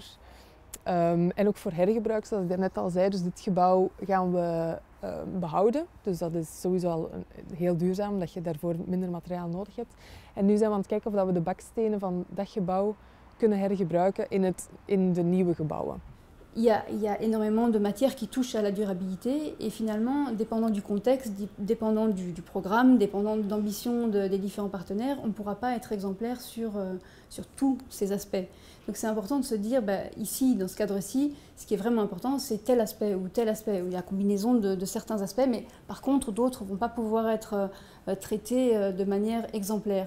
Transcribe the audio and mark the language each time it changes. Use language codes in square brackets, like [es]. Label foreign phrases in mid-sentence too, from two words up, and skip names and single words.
[nl] En ook voor hergebruik, zoals ik daarnet al zei, dus dit gebouw gaan we behouden. Dus dat is sowieso al heel duurzaam, omdat je daarvoor minder materiaal nodig hebt. En nu zijn we aan het kijken of we de bakstenen van dat gebouw kunnen hergebruiken in de nieuwe gebouwen. [fr] Il y a énormément de matières qui touchent à la durabilité et finalement, dépendant du contexte, dépendant du programme, dépendant de l'ambition des différents partenaires, on ne pourra pas être exemplaire sur tous ces aspects. Donc c'est important de se dire, ici, dans ce cadre-ci, ce qui est vraiment important, c'est tel aspect, où il y a combinaison de certains aspects, mais par contre, d'autres ne vont pas pouvoir être traités de manière exemplaire.